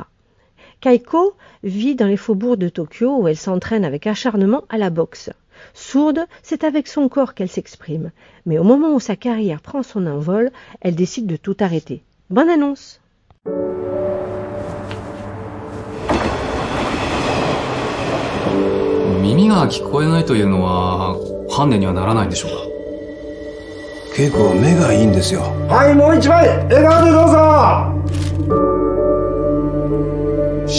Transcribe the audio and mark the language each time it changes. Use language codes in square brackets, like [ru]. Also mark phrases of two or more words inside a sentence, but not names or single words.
[fr] Kaiko vit dans les faubourgs de Tokyo où elle s'entraîne avec acharnement à la boxe. Sourde, c'est avec son corps qu'elle s'exprime. Mais au moment où sa carrière prend son envol, elle décide de tout arrêter. Bonne annonce! [ja] 耳が聞こえないというのはハンデにはならないんでしょうか。結構目がいいんですよ。はい、もう一枚、笑顔でどうぞ。